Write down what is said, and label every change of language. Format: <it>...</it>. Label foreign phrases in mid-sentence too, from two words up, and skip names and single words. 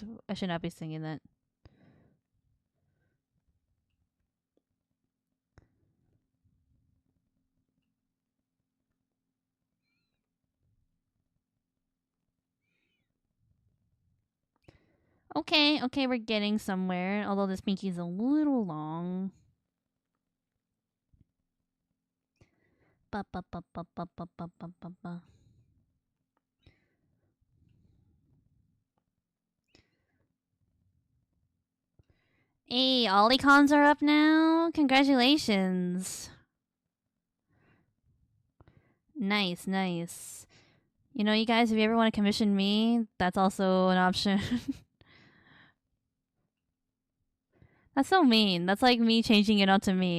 <en>I should not be singing that. Okay, we're getting somewhere. Although this pinky is a little long. Ba, ba, ba, ba, ba, ba, ba, ba, ba, ba. Hey, Olicons are up now. Congratulations. Nice. You know, you guys, if you ever want to commission me, that's also an option. That's so mean. That's like me changing it onto me.</en>